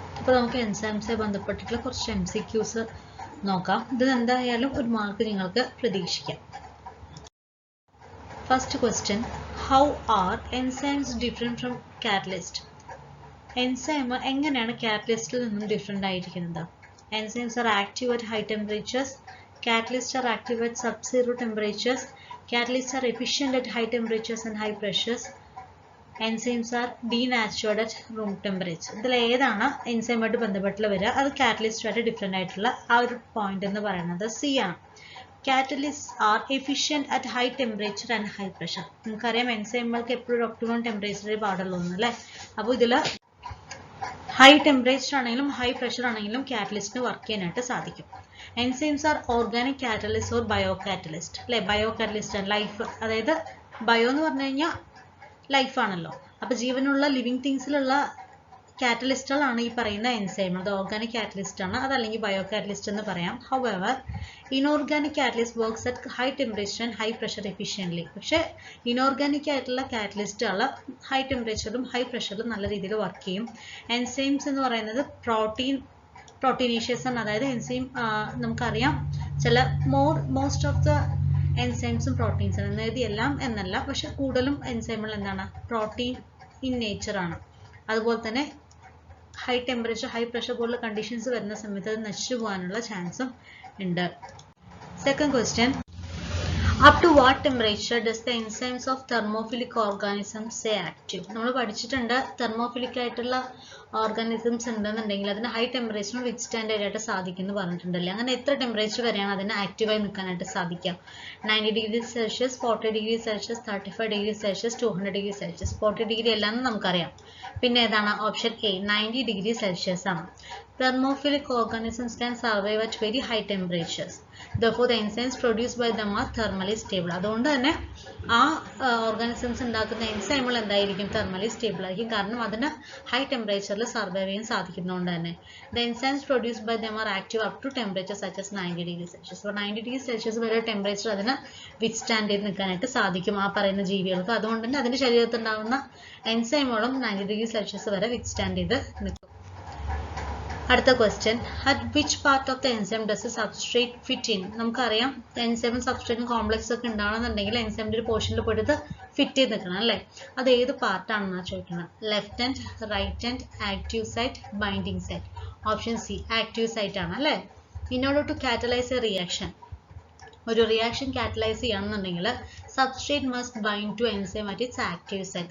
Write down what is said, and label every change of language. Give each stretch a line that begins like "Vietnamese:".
Malayalam: അപ്പോൾ നമുക്ക് എൻസൈംസുമായി ബന്ധപ്പെട്ടിട്ടുള്ള കുറച്ച് MCQs നോക്കാം. ഇത് എന്തായാലും ഒരു മാർക്ക് നിങ്ങൾക്ക് പ്രതീക്ഷിക്കാം.
English: First question, how are enzymes different from catalyst?
Malayalam: Enzyme എങ്ങനെയാണ് കാറ്റലിസ്റ്റിൽ നിന്നും ഡിഫറെൻ്റ് ആയിരിക്കുന്നത്?
English: Enzymes are active at high temperatures. Catalysts are active at sub-zero temperatures. Catalysts are efficient at high temperatures and high pressures. Enzymes are denatured at room temperature.
Malayalam: ഇതിൽ ഏതാണ് എൻസൈമായിട്ട് ബന്ധപ്പെട്ടുള്ള വരിക? അത് കാറ്റലിസ്റ്റുമായിട്ട് different ആയിട്ടുള്ള ആ ഒരു പോയിന്റ് എന്ന് പറയുന്നത് സി ആണ്.
English: Catalysts are efficient at high temperature and high pressure.
Malayalam: നമുക്കറിയാം എൻസൈമുകൾക്ക് എപ്പോഴും ഒപ്റ്റിമം ടെമ്പറേച്ചറിൽ പാടുള്ളൂ എന്നല്ലേ. അപ്പോൾ ഇതിൽ ഹൈ ടെമ്പറേച്ചർ ആണെങ്കിലും ഹൈ പ്രഷർ ആണെങ്കിലും കാറ്റലിസ്റ്റിന് വർക്ക് ചെയ്യാനായിട്ട് സാധിക്കും.
English: enzymes are organic catalyst or bio catalyst
Malayalam: അല്ലെ. ബയോ കാറ്റലിസ്റ്റ് ലൈഫ്, അതായത് ബയോ എന്ന് പറഞ്ഞു കഴിഞ്ഞാൽ ലൈഫ് ആണല്ലോ. അപ്പോൾ ജീവനുള്ള ലിവിങ് തിങ്സിലുള്ള കാറ്റലിസ്റ്റുകളാണ് ഈ പറയുന്ന എൻസൈം. അത് ഓർഗാനിക് കാറ്റലിസ്റ്റ് ആണ്, അതല്ലെങ്കിൽ ബയോ കാറ്റലിസ്റ്റ് എന്ന് പറയാം.
English: However inorganic catalyst works at high temperature and high pressure efficiently.
Malayalam: പക്ഷേ ഇനോർഗാനിക് ആയിട്ടുള്ള കാറ്റലിസ്റ്റുകൾ ഹൈ ടെമ്പറേച്ചറിലും ഹൈ പ്രഷറിലും നല്ല രീതിയിൽ വർക്ക് ചെയ്യും. എൻസൈംസ് എന്ന് പറയുന്നത് പ്രോട്ടീനേഷ്യസ് ആണ്. അതായത് എൻസൈം നമുക്കറിയാം ചില മോസ്റ്റ് ഓഫ് ദ എൻസൈംസും പ്രോട്ടീൻസ് ആണ്. അതായത് എല്ലാം എന്നല്ല, പക്ഷെ കൂടുതലും എൻസൈമുകൾ എന്താണ്, പ്രോട്ടീൻ ഇൻ നേച്ചർ ആണ്. അതുപോലെ തന്നെ ഹൈ ടെമ്പറേച്ചർ ഹൈ പ്രഷർ പോലുള്ള കണ്ടീഷൻസ് വരുന്ന സമയത്ത് അത് നശിച്ചു പോകാനുള്ള ചാൻസും ഉണ്ട്.
English: Second question, up to what temperature does the enzymes of thermophilic organisms stay active?
Malayalam: നമ്മൾ പഠിച്ചിട്ടുണ്ട് തെർമോഫിലിക് ആയിട്ടുള്ള ഓർഗാനിസംസ് ഉണ്ടെന്നുണ്ടെങ്കിൽ അതിന് ഹൈ ടെമ്പറേച്ചറിന് വിത്ത്സ്റ്റാൻഡ് ചെയ്യാനായിട്ട് സാധിക്കും എന്ന് പറഞ്ഞിട്ടുണ്ടല്ലേ. അങ്ങനെ എത്ര ടെമ്പറേച്ചർ വരെയാണ് അതിന് ആക്റ്റീവായി നിൽക്കാനായിട്ട് സാധിക്കാം? 90 degree Celsius, 40 degree Celsius, 35 degree Celsius, 200 degree Celsius. 40 degree അല്ലാന്ന് നമുക്കറിയാം. പിന്നെ ഏതാണ്? ഓപ്ഷൻ എ 90 ഡിഗ്രി സെൽഷ്യസ് ആണ്.
English: Thermophilic organisms can survive at very high temperatures. Therefore, the enzymes produced by them are thermally stable.
Malayalam: അതുകൊണ്ട് തന്നെ ആ ഓർഗാനിസംസ് ഉണ്ടാക്കുന്ന എൻസൈമുകൾ എന്തായിരിക്കും? തെർമലി സ്റ്റേബിൾ ആയിരിക്കും. കാരണം അതിന് ഹൈ ടെമ്പറേച്ചറിൽ സർവൈവ് ചെയ്യാൻ സാധിക്കുന്നതുകൊണ്ട് തന്നെ.
English: The enzymes produced by them are active up to temperature such as 90 degree Celsius.
Malayalam: അപ്പോൾ 90 ഡിഗ്രി സെൽഷ്യസ് വരെ ടെമ്പറേച്ചർ അതിന് വിത്ത്സ്റ്റാൻഡ് ചെയ്ത് നിൽക്കാനായിട്ട് സാധിക്കും ആ പറയുന്ന ജീവികൾക്ക്. അതുകൊണ്ട് തന്നെ അതിൻ്റെ ശരീരത്തിൽ ഉണ്ടാകുന്ന എൻസൈമുകളും 90 ഡിഗ്രി സെൽഷ്യസ് വരെ വിത്ത്സ്റ്റാൻഡ് ചെയ്ത് നിൽക്കും. അടുത്ത
English: Question, at which part of the enzyme does the substrate fit in?
Malayalam: നമുക്കറിയാം എൻസൈമും സബ്സ്ട്രേറ്റും കോംപ്ലക്സ് ഒക്കെ ഉണ്ടാവണമെന്നുണ്ടെങ്കിൽ എൻസൈമിൻ്റെ ഒരു പോർഷനിൽ പോയിട്ട് ഫിറ്റ് ചെയ്ത് നിൽക്കണം അല്ലേ. അത് ഏത് പാർട്ടാണെന്നാണ് ചോദിക്കുന്നത്. Left hand, right hand, active site, binding site. Option C active site ആണ് അല്ലേ.
English: in order to catalyse a reaction,
Malayalam: ഒരു റിയാക്ഷൻ കാറ്റലൈസ് ചെയ്യണമെന്നുണ്ടെങ്കിൽ
English: Substrate must bind to enzyme at its active site.